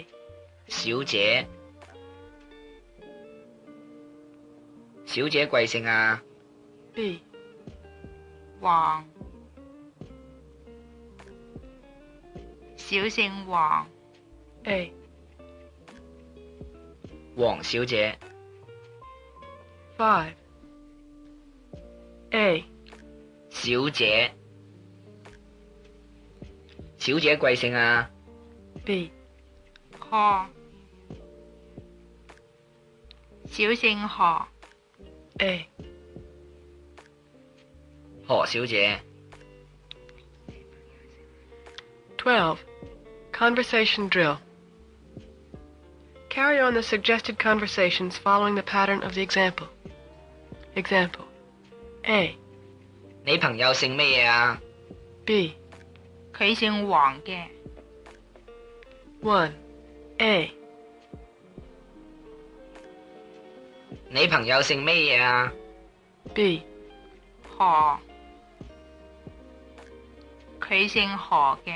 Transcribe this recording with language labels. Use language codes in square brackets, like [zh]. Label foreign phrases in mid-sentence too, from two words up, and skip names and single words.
[yue] 小姐。小姐貴姓啊？ [en] B. [yue] 黃。小姓黃。 [en] A. [yue] 黃小姐。 [en] 5. A. [yue] 小姐。小姐貴姓啊？ [en] B. [yue] 何。小姓何。 [en] A. [yue] 何小姐。 [en] 12. Conversation drill. Carry on the suggested conversations following the pattern of the example. Example. A. [yue] 你朋友姓咩嘢啊？ [en] B. [yue] 佢姓黃嘅。 [en] 1. A. [yue] 你朋友姓咩嘢啊？ [en] B. [yue] 何。佢姓何嘅。